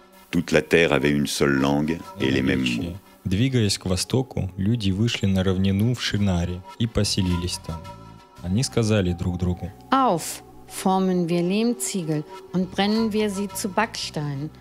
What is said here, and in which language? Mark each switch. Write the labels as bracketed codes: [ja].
[fr] Toute la terre avait une seule langue et les mêmes mots. [ru] Двигаясь к востоку, люди вышли на равнину в Шинаре и поселились там. Они сказали друг другу: [de] Auf, formen wir Lehmziegel und brennen wir sie zu Backstein.